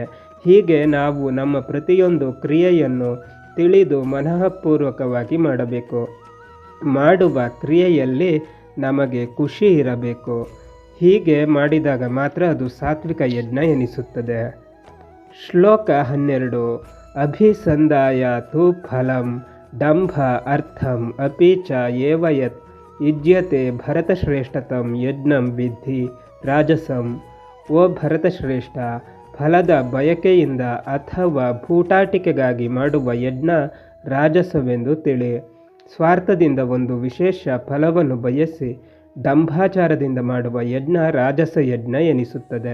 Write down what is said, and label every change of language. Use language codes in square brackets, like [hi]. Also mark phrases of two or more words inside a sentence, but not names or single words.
[kn] ಹೀಗೆ ನಾವು ನಮ್ಮ ಪ್ರತಿಯೊಂದು ಕ್ರಿಯೆಯನ್ನು ತಿಳಿದು ಮನಃಪೂರ್ವಕವಾಗಿ ಮಾಡಬೇಕು. ಮಾಡುವ ಕ್ರಿಯೆಯಲ್ಲಿ ನಮಗೆ ಖುಷಿ ಇರಬೇಕು. ಹೀಗೆ ಮಾಡಿದಾಗ ಮಾತ್ರ ಅದು ಸಾತ್ವಿಕ ಯಜ್ಞ ಎನಿಸುತ್ತದೆ. ಶ್ಲೋಕ 12. [sa] ಅಭಿಸಂಧಾಯ ತು ಫಲಂ ದಂಭ ಅರ್ಥಂ ಅಪಿ ಚ ಏವ ಯತ್ ಯುಜ್ಯತೆ ಭರತಶ್ರೇಷ್ಠತಂ ಯಜ್ಞಂ ವಿದ್ಧಿ ರಾಜಸಂ. [kn] ಓ ಭರತಶ್ರೇಷ್ಠ, ಫಲದ ಬಯಕೆಯಿಂದ ಅಥವಾ ಭೂಟಾಟಿಕೆಗಾಗಿ ಮಾಡುವ ಯಜ್ಞ ರಾಜಸವೆಂದು ತಿಳಿ. ಸ್ವಾರ್ಥದಿಂದ ಒಂದು ವಿಶೇಷ ಫಲವನ್ನು ಬಯಸಿ ದಂಭಾಚಾರದಿಂದ ಮಾಡುವ ಯಜ್ಞ ರಾಜಸ ಯಜ್ಞ ಎನಿಸುತ್ತದೆ.